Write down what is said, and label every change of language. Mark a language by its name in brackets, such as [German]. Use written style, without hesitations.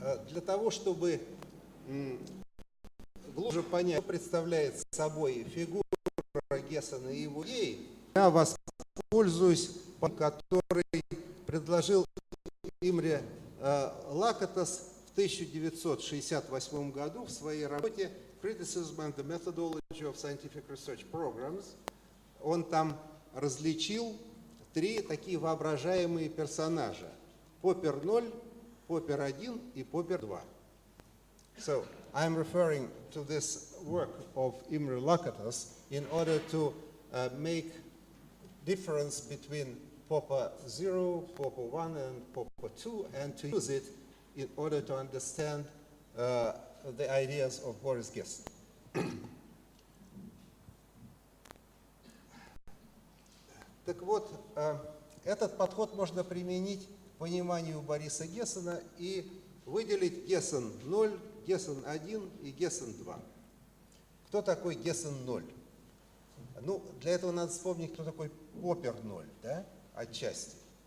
[Russian] Для того, чтобы глубже понять, что представляет собой фигура Гессена и его идеи, я воспользуюсь, который предложил Имре Лакатос в 1968 году в своей работе «Criticism and the Methodology of Scientific Research Programs». Он там различил три такие воображаемые персонажа: Поппер 0, Поппер 1 и Поппер 2. [English] So, I'm referring to this work of Imre Lakatos in order to make difference between Popper 0, Popper 1 and Popper 2, and to use it in order to understand the ideas of Boris Gessen. [Russian] Так вот, этот подход можно применить к пониманию Бориса Гессена и выделить Гессен 0, Гессен 1 и Гессен 2. Кто такой Гессен 0? Ну, для этого надо вспомнить, кто такой Поппер 0, да, отчасти.